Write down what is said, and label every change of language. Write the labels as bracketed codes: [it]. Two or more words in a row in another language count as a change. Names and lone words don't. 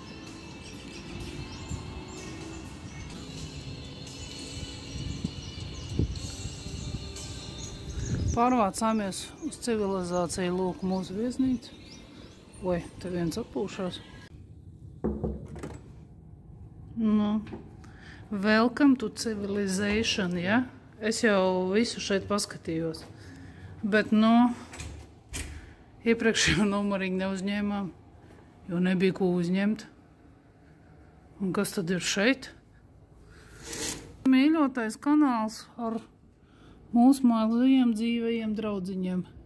[lv] Pārvācāmies uz civilizāciju, lūk, mūsu viesnīcu. Oi, te viens atpūšās. Nu, [en] welcome to civilization, [lv] ja? Es jau visu šeit paskatījos. Bet, nu, iepriekšējo numuriņu neuzņēmām, jo nebija ko uzņemt. Un kas tad ir šeit? Mīļotais kanāls ar mūsu mazajiem dzīvajiem draudziņiem.